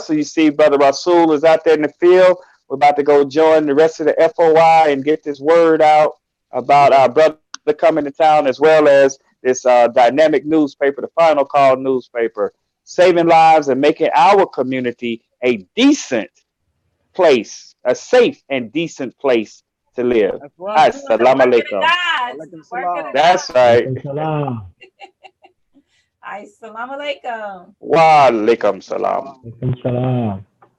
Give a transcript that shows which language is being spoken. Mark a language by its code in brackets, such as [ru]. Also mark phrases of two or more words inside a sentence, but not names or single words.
[en] So you see Brother Rasool is out there in the field. We're about to go join the rest of the FOI and get this word out about our brother coming to town, as well as this dynamic newspaper, the Final Call newspaper, saving lives and making our community a decent place, a safe and decent place to live. that's right. [ar] Assalamu alaikum. Alaikum [en] Work [ar] salam. [en] it That's right. [ar] Salam. Assalamu alaikum. Wa alaikum salam. Salam.